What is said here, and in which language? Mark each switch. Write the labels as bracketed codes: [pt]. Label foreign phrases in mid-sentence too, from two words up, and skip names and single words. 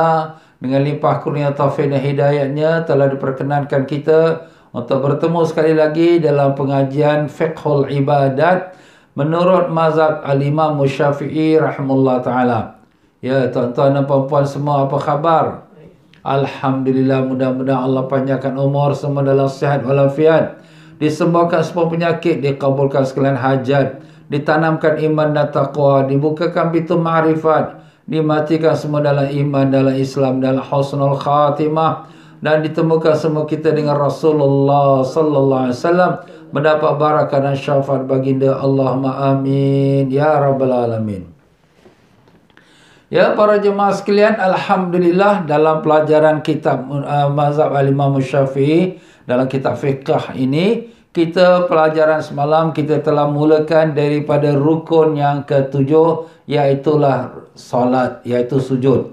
[ms] Dengan limpah kurnia taufik dan hidayatnya telah diperkenankan kita untuk bertemu sekali lagi dalam pengajian Fiqhul Ibadat menurut mazhab Al-Imam Syafi'i [ar] رحمه الله تعالى. [ms] Ya tuan-tuan dan puan-puan semua, apa khabar? Alhamdulillah, mudah-mudahan Allah panjangkan umur semua dalam sihat walafiat disembuhkan semua penyakit, dikabulkan sekalian hajat, ditanamkan iman dan taqwa, dibukakan pintu ma'rifat, dimatikan semua dalam iman, dalam Islam, dalam [ar] حسن الخاتمة, [ms] dan ditemukan semua kita dengan Rasulullah [ar] صلى الله عليه وسلم, [ms] mendapat barakah dan syafaat baginda. [ar] اللهم آمين يا رب العالمين. [ms] Ya para jemaah sekalian, alhamdulillah dalam pelajaran kitab mazhab al-Imam Syafi'i dalam kitab fiqh ini, kita pelajaran semalam kita telah mulakan daripada rukun yang ketujuh, iaitulah solat, iaitu sujud.